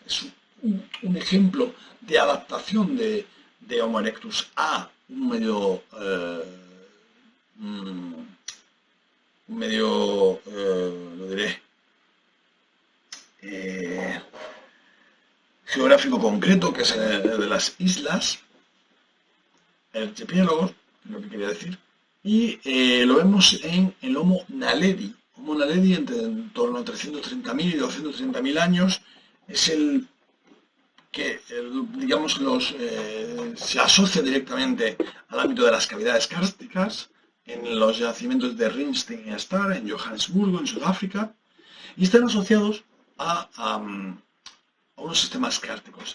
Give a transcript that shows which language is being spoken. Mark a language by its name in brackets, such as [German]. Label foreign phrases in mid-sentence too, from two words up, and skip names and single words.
[Spanish] Es un ejemplo de adaptación de Homo erectus a un medio, lo diré, geográfico concreto, que es el de las islas, el archipiélago, lo que quería decir, y lo vemos en el Homo naledi. Homo naledi, en torno a 330.000 y 230.000 años, es el que, digamos, se asocia directamente al ámbito de las cavidades kársticas en los yacimientos de Rinstein y Star, en Johannesburgo, en Sudáfrica, y están asociados a unos sistemas kárticos.